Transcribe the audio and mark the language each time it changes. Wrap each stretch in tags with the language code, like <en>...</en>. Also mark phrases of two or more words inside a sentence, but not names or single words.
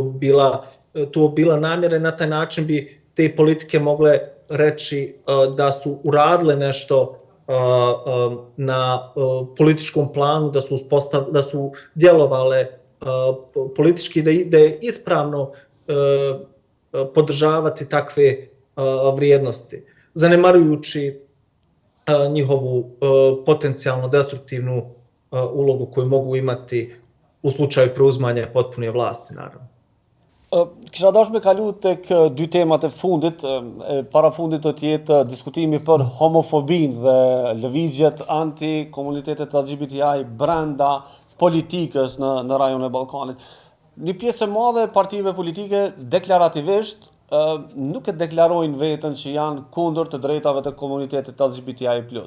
<bs>To bila namjera i na taj način bi te politike mogle reći da su uradile nešto na političkom planu, da su djelovale politički, da je ispravno podržavati takve vrijednosti, zanemarujući njihovu potencijalno destruktivnu ulogu koju mogu imati u slučaju preuzmanja potpune vlasti, naravno.</bs> <sq>Kisha dash me kalu tek dy temat e fundit. Para fundit do të jetë diskutimi për homofobin dhe lëvizjet anti-komunitetet LGBTI brenda politikës në rajon e Ballkanit. Një pjesë e madhe e partive politike deklarativisht nuk e deklarojnë veten që janë kundër të drejtave të komunitetit LGBTI+.</sq>